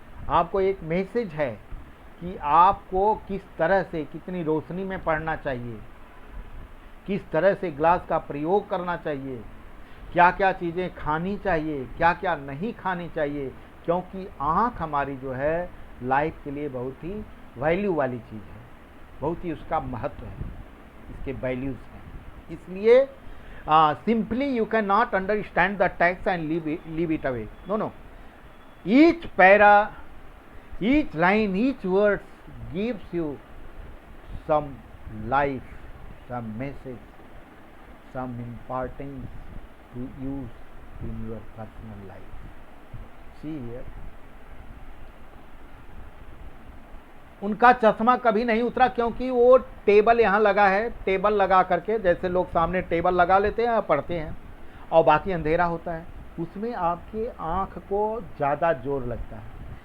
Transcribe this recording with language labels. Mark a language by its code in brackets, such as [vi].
[hi] आपको एक मैसेज है कि आपको किस तरह से, कितनी रोशनी में पढ़ना चाहिए, किस तरह से ग्लास का प्रयोग करना चाहिए, क्या क्या चीज़ें खानी चाहिए, क्या क्या नहीं खानी चाहिए, क्योंकि आँख हमारी जो है लाइफ के लिए बहुत ही वैल्यू वाली चीज़ है, बहुत ही उसका महत्व है, इसके वैल्यूज़ हैं। [en] इसलिए simply you can not understand the text and leave it away. No, each para, each line, each word gives you some life, some message, some importance to use in your personal life. See here, [hi] उनका चश्मा कभी नहीं उतरा क्योंकि वो table यहाँ लगा है, टेबल लगा करके, जैसे लोग सामने टेबल लगा लेते हैं पढ़ते हैं और बाकी अंधेरा होता है, उसमें आपके आँख को ज़्यादा जोर लगता है।